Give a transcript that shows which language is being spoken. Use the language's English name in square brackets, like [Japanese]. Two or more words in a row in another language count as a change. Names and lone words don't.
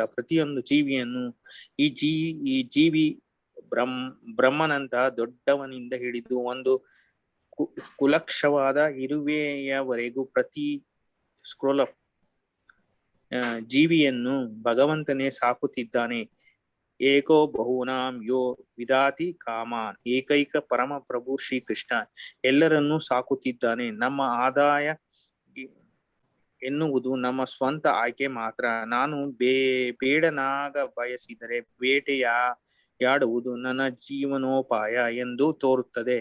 [Kannada] ಪ್ರತಿಯೊಂದು ಜೀವಿಯನ್ನು ಈ ಜೀವಿ ಬ್ರಹ್ಮನಂತಹ ದೊಡ್ಡವನಿಂದ ಹಿಡಿದು ಒಂದು ಕುಲಕ್ಷವಾದ ಇರುವೆಯವರೆಗೂ ಪ್ರತಿ ಜೀವಿಯನ್ನು ಭಗವಂತನೇ ಸಾಕುತ್ತಿದ್ದಾನೆ. [Sanskrit] ಏಕೋ ಬಹುನಾಂ ಯೋ ವಿದಾತಿ ಕಾಮಾನ್. [Kannada] ಏಕೈಕ ಪರಮ ಪ್ರಭು ಶ್ರೀಕೃಷ್ಣ ಎಲ್ಲರನ್ನೂ ಸಾಕುತ್ತಿದ್ದಾನೆ. ನಮ್ಮ ಆದಾಯ ಎನ್ನುವುದು ನಮ್ಮ ಸ್ವಂತ ಆಯ್ಕೆ ಮಾತ್ರ. ನಾನು ಬೇಡನಾಗ ಬಯಸಿದರೆ ಬೇಟೆಯಾಡುವುದು ನನ್ನ ಜೀವನೋಪಾಯ ಎಂದು ತೋರುತ್ತದೆ.